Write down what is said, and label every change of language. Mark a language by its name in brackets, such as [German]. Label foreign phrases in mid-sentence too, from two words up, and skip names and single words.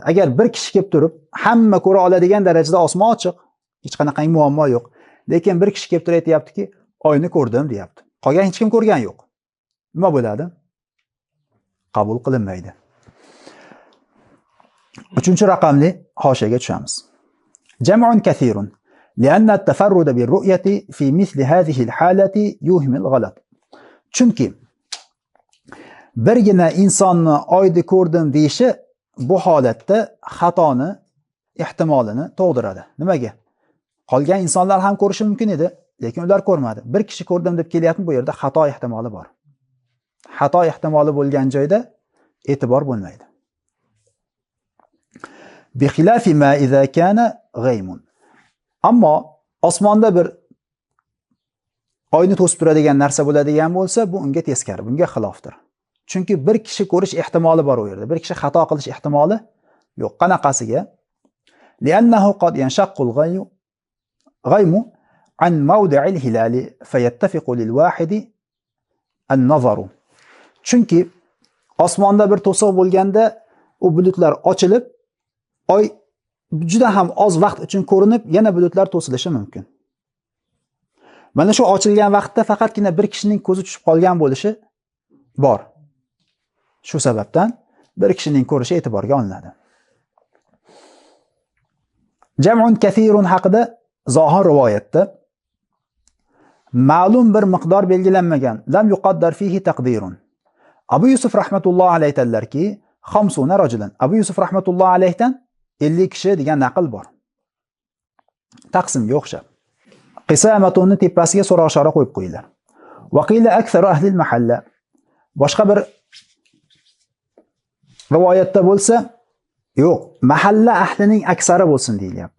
[Uzbek] Agar bir kishi kelib turib, hamma ko'ra oladigan darajada osmon ochiq, hech qanaqa muammo yo'q. Lekin bir kishi kelib turib aytayaptiki, oyni ko'rdim deyapti. Qolgan hech kim ko'rgan yo'q. Nima bo'ladi? Qabul qilinmaydi. 3-raqamli hoshiyaga tushamiz. [Arabic] جمع كثير لأن التفرد بالرؤية في مثل هذه الحالة يوهم الغلط. [Uzbek] Chunki birgina insonni oyni ko'rdim deyishi bu holatda xatoni ehtimolini tug'diradi. Nimaga? Qolgan insonlar ham ko'rishi mumkin edi, lekin ular ko'rmadi. Bir kishi ko'rdim deb kelyapti, bu yerda xato ehtimoli bor. Xato ehtimoli bo'lgan joyda e'tibor bo'lmaydi. [Arabic] بخلاف ما إذا كان غيم. [Uzbek] Ammo osmonda bir oyni to'sib turadigan narsa bo'ladigan bo'lsa, bu unga teskari, bunga xilofdir. Chunki bir kishi ko'rish ehtimoli bor u yerda. Bir kishi xato qilish ehtimoli yo'q. Qanaqasiga? [Arabic] لأنه قد ينشق الغيم عن موضع الهلال فيتفق للواحد النظر. [Uzbek] Chunki osmonda bir to'siq bo'lganda, u bulutlar ochilib, oy juda ham oz vaqt uchun ko'rinib, yana bulutlar to'silishi mumkin. Mana shu ochilgan vaqtda faqatgina bir kishining ko'zi tushib qolgan bo'lishi bor. Shu sababdan bir kishining ko'rishi e'tiborga olinadi. [Arabic] جمع كثير [Uzbek] haqida zohir rivoyatda ma'lum bir miqdor belgilanmagan, [Arabic] لم يقدر فيه تقدير. [Uzbek] Abu Yusuf rahmatullohi alayhi aytadilarki, 50 rajulan. Abu Yusuf rahmatullohi alayhidan 50 kishi degan naql bor. Taqsimga o'xshab. Qisamatuni tepasiga so'roq-shora qo'yib qo'yinglar. [Arabic] وقيل أكثر أهل المحلة. [Uzbek] Boshqa bir rivoyatda bo'lsa, yo'q, mahalla ahlining aksari bo'lsin deyilyapti.